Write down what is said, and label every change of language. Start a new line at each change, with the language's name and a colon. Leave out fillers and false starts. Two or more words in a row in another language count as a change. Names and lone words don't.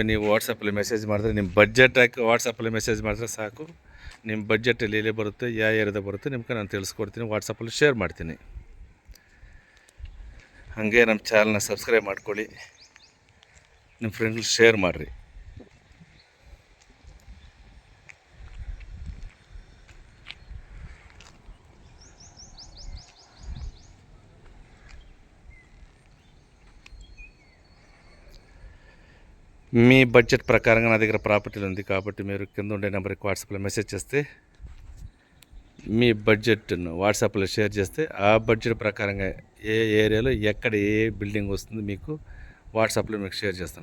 Kannada: ನೀವು ವಾಟ್ಸಪ್ಪಲ್ಲಿ ಮೆಸೇಜ್ ಮಾಡಿದ್ರೆ ನಿಮ್ಮ ಬಡ್ಜೆಟ್ ಹಾಕಿ ವಾಟ್ಸಪ್ಪಲ್ಲಿ ಮೆಸೇಜ್ ಮಾಡಿದ್ರೆ ಸಾಕು. ನಿಮ್ಮ ಬಡ್ಜೆಟಲ್ಲಿ ಎಲ್ಲಿ ಬರುತ್ತೆ, ಯಾವ ಏರಿಯಾದ ಬರುತ್ತೆ ನಿಮ್ಗೆ ನಾನು ತಿಳಿಸ್ಕೊಡ್ತೀನಿ, ವಾಟ್ಸಪ್ಪಲ್ಲಿ ಶೇರ್ ಮಾಡ್ತೀನಿ. ಹಾಗೆ ನಮ್ಮ ಚಾನಲ್ನ ಸಬ್ಸ್ಕ್ರೈಬ್ ಮಾಡ್ಕೊಳ್ಳಿ, ನಿಮ್ಮ ಫ್ರೆಂಡ್ಸ್ ಶೇರ್ ಮಾಡಿರಿ.
Telugu: మీ బడ్జెట్ ప్రకారంగా నా దగ్గర ప్రాపర్టీలు ఉంది కాబట్టి మీరు కింద ఉండే నెంబర్కి వాట్సాప్లో మెసేజ్ చేస్తే మీ బడ్జెట్ను వాట్సాప్లో షేర్ చేస్తే ఆ బడ్జెట్ ప్రకారంగా ఏ ఏరియాలో ఎక్కడ ఏ బిల్డింగ్ వస్తుంది మీకు వాట్సాప్లో మీకు షేర్ చేస్తాను.